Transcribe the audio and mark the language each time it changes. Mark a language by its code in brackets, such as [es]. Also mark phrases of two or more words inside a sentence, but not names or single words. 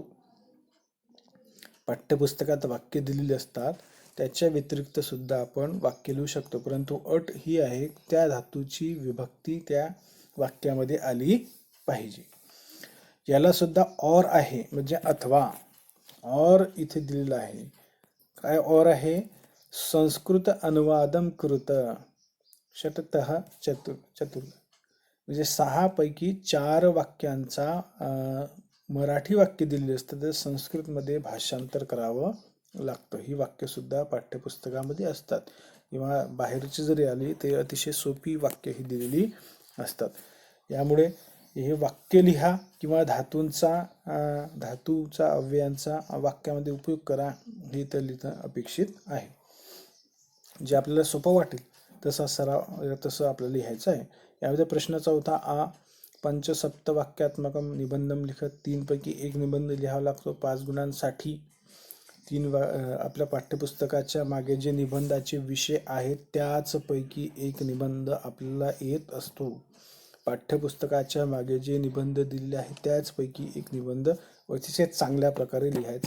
[mr] पाठ्यपुस्तकात वाक्य दिलेली असतात त्याच्या व्यतिरिक्त सुद्धा आपण वाक्य लिहू शकतो, परंतु अट ही आहे त्या धातूची विभक्ती त्या वाक्यामध्ये आली पाहिजे. याला सुद्धा और आहे म्हणजे अथवा. और इथे दिलेला आहे. काय और आहे, संस्कृत [sa] अनुवादम कृत षटतः चतुर [mr] म्हणजे 6 पैकी 4 वाक्यांचा मराठी वाक्य दिलेले असतं तर संस्कृतमध्ये भाषांतर करावं लागतं. ही वाक्य सुद्धा पाठ्यपुस्तकामध्ये असतात किंवा बाहेरची जरी आली ते अतिशय सोपी वाक्य ही दिलेली असतात. यामुळे हे वाक्य लिहा किंवा धातूचा अव्ययांचा वाक्यामध्ये उपयोग करा हे तर लिहिणं अपेक्षित आहे. जे आपल्याला सोपं वाटेल तसं आपल्याला लिहायचं आहे. यामध्ये प्रश्न 4 आ [sa] पंचसप्त वाक्यात्मकम निबंधम लिखत [mr] 3 पैकी 1 निबंध लिहावा लागतो 5 गुणांसाठी. आपल्या पाठ्यपुस्तकाच्या मागे जे निबंधाचे विषय आहेत त्याच पैकी एक निबंध आपल्याला येत असतो. पाठ्यपुस्तकाच्या मागे जे निबंध दिलेले आहेत त्याचपैकी एक निबंध अतिशय चांगल्या प्रकारे लिहायचा.